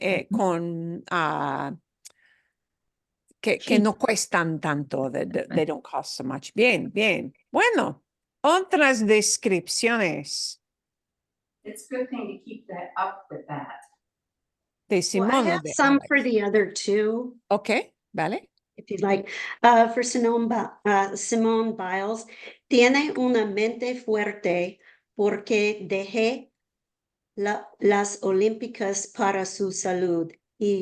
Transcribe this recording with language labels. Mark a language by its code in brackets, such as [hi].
[es] Con que no cuestan tanto, [en] they don't cost so much. [es] Bien, bien. Bueno, otras descripciones [en] It's a good thing to keep that up with that. [es] de [en] Well, I [es] Simone. [en] have some for the other two, [es] Ok, vale. [en] if you'd like. For Simone Biles, [es] tiene una mente fuerte porque dejé las Olímpicas para su salud y